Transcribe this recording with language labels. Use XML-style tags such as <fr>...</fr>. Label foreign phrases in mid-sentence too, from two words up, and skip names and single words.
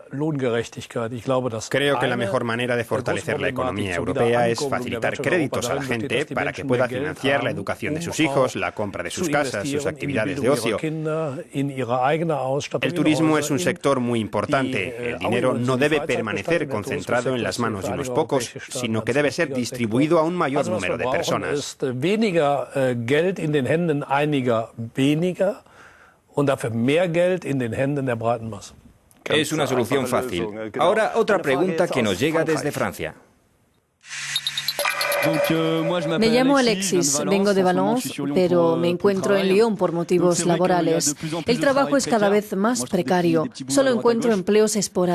<es>Creo que la mejor manera de fortalecer la economía europea es facilitar créditos a la gente para que pueda financiar la educación de sus hijos, la compra de sus casas, sus actividades de ocio. El turismo es un sector muy importante. El dinero no debe permanecer concentrado en las manos de unos pocos, sino que debe ser distribuido a un mayor número de personas.</es> <de>Weniger Geld in den Händen einiger weniger und dafür mehr Geld in den Händen der breiten Masse.</de> <es>Es una solución fácil. Ahora otra pregunta que nos llega desde Francia. Me llamo Alexis, vengo de Valence, pero me encuentro en Lyon por motivos laborales. El trabajo es cada vez más precario. Solo encuentro empleos esporádicos.</es>